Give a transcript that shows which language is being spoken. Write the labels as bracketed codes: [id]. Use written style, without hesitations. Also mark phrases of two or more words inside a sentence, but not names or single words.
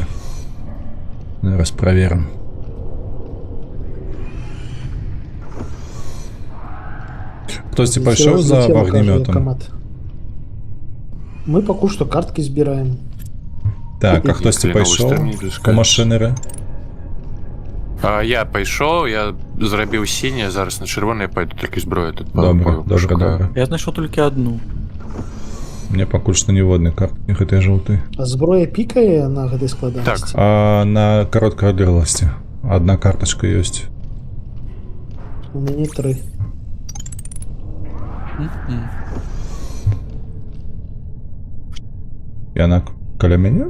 [be] Зараз праверым. Хтосьці пайшоў за Злецела, кажа, вагнемётам? камат. Мы пакуль што карткі збіраем. Так, а хтосьці Блін, пайшоў новы стрім па машынеры? А я пайшоў, я зрабіў сіняе, зараз на чырвонае пайду, толькі зброю тут Добра, добра, пашукаю. добра. [uk] Я знайшов тільки одну. [be] Мне пакуль што ніводны карт, не гэтай жоўты. А зброя пікае на гэтай складанасці? А на кароткай адлегласці. Адна картачка ёсць. У мяне 3. Яна каля мяне?